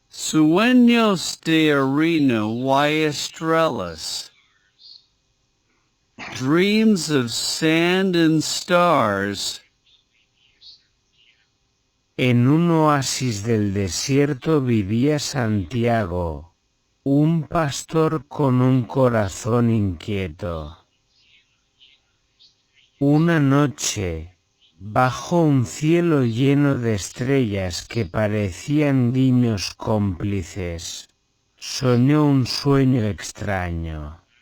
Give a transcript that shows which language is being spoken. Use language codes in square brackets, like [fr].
[es] Sueños de arena y estrellas. [en] Dreams of sand and stars. [es] En un oasis del desierto vivía Santiago, un pastor con un corazón inquieto. Una noche, bajo un cielo lleno de estrellas que parecían guiños cómplices, soñó un sueño extraño.